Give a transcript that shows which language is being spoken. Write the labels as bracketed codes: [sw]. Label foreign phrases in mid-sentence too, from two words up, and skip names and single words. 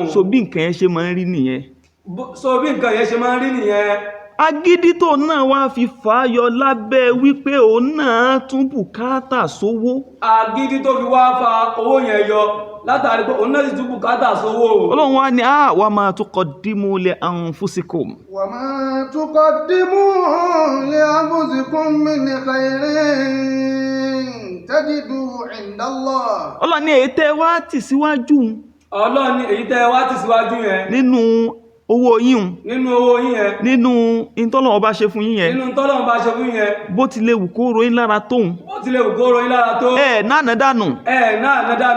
[yo] So bí nǹkan yẹn ṣe máa ń rí nìyẹn. So bí nǹkan yẹn ṣe máa ń rí nìyẹn. Agídí tó náà wá fi fàáyọ lábẹ́ wípé òun náà tún bùkátà sówó. Agídí tó fi wá fa owó yẹn yọ látàrí pé òun náà sì tún bùkátà sówó. Ọlọ́run wá ní [ar] وما تقدموا لأنفسكم. وما تقدموا لأنفسكم من خير تجدوه عند الله. [yo] Ọlọ́run ní èyí tẹ́ wá tì síwájú. Ọlọ́run ní èyí tẹ́ wá tì síwájú yẹn. Nínú owó yín. Nínú owó yín yẹn. Nínú ìtọ́lọ́run bá ṣe fún yín yẹn. Nínú tọ́lọ́run bá ṣe fún yẹn. Bó ti lè wù kó ròyìn lára tóun. Bó ti lè wù kó ròyìn lára tó. Náà dànù. Náà dànù.